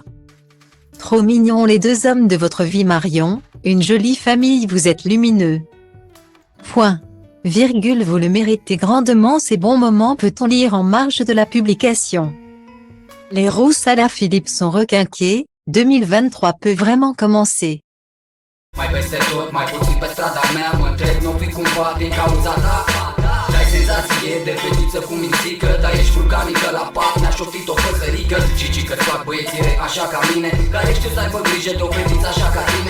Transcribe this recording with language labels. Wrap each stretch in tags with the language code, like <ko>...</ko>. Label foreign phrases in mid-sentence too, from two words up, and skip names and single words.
<fr>Trop mignons les deux hommes de votre vie Marion, une jolie famille, vous êtes lumineux. Point. Virgule, vous le méritez grandement. Ces bons moments peut-on lire en marge de la publication. Les Rousse Alaphilippe sont requinqués, 2023 peut vraiment commencer.</fr> <ro>Mai peste tot, mai puțin pe strada mea, mă întreb, n-o fi cumva din cauza ta? Dai senzație de fetiță cu mințică, dar ești vulcanică la pat, mi-a șoptit o păsărică. Cici că-ți fac băieții rei așa ca mine, care știu să aibă grijă de o fetiță așa ca tine.</ro>